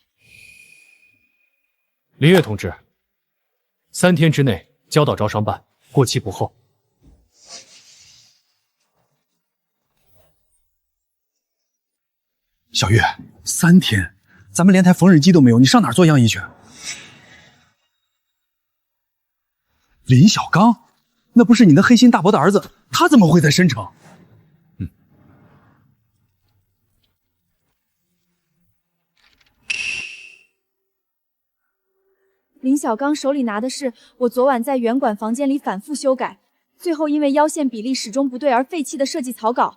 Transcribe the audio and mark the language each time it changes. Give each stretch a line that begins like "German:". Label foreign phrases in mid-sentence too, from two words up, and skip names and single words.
Chinese: 林月同志，3天之內交到招商辦，過期不候。小月，3天，咱們連台縫紉機都沒有，你上哪兒做樣衣去？林小剛，那不是你那黑心大伯的兒子，他怎麼會在申城？林小剛手裡拿的是我昨晚在原管房間裡反覆修改，最後因為腰線比例始終不對而廢棄的設計草稿。